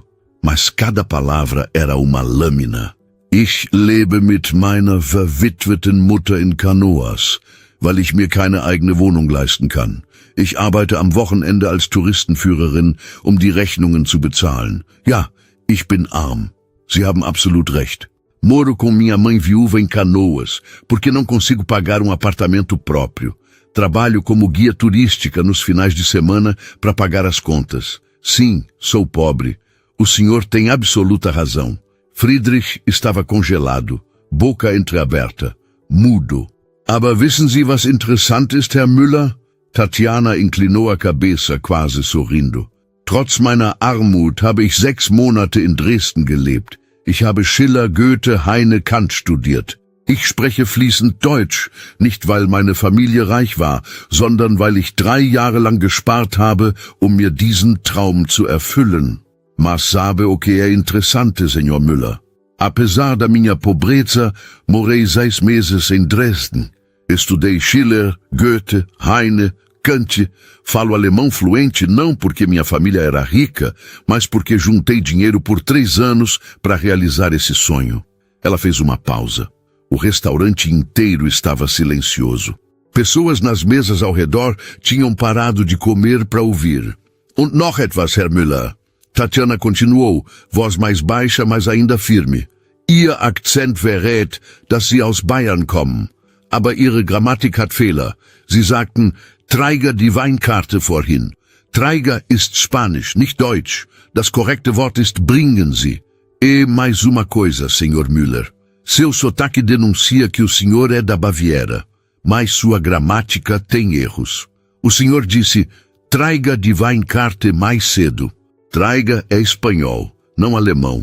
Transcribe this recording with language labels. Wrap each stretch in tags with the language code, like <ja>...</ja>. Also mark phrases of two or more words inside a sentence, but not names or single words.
<pt>Mas cada palavra era uma lâmina.</pt> <de>Ich lebe mit meiner verwitweten Mutter in Canoas, weil ich mir keine eigene Wohnung leisten kann. Ich arbeite am Wochenende als Touristenführerin, um die Rechnungen zu bezahlen. Ja, ich bin arm. Sie haben absolut recht.</de> <pt>Moro com minha mãe viúva em Canoas, porque não consigo pagar um apartamento próprio. Trabalho como guia turística nos finais de semana para pagar as contas. Sim, sou pobre. O senhor tem absoluta razão. Friedrich estava congelado, boca entreaberta, mudo.</pt> <de>Aber wissen Sie, was interessant ist, Herr Müller?</de> <pt>Tatiana inclinou a cabeça, quase sorrindo.</pt> <de>Trotz meiner Armut habe ich 6 Monate in Dresden gelebt. Ich habe Schiller, Goethe, Heine, Kant studiert. Ich spreche fließend Deutsch, nicht weil meine Familie reich war, sondern weil ich 3 Jahre lang gespart habe, um mir diesen Traum zu erfüllen.</de> <pt>Mas sabe o que é interessante, senhor Müller? Apesar da minha pobreza, morei 6 meses em Dresden. Estudei Schiller, Goethe, Heine, Kant. Falo alemão fluente não porque minha família era rica, mas porque juntei dinheiro por 3 anos para realizar esse sonho. Ela fez uma pausa. O restaurante inteiro estava silencioso. Pessoas nas mesas ao redor tinham parado de comer para ouvir.</pt> <de>Und noch etwas, Herr Müller.</de> <pt>Tatiana continuou, voz mais baixa, mas ainda firme.</pt> <de>Ihr Akzent verrät, dass Sie aus Bayern kommen. Aber Ihre Grammatik hat Fehler. Sie sagten, Träger die Weinkarte vorhin. Träger ist Spanisch, nicht Deutsch. Das korrekte Wort ist bringen Sie.</de> <pt>E mais uma coisa, senhor Müller. Seu sotaque denuncia que o senhor é da Baviera, mas sua gramática tem erros. O senhor disse,</pt> <de>Träger die Weinkarte</de> <pt>mais cedo. Träger é espanhol, não alemão.</pt>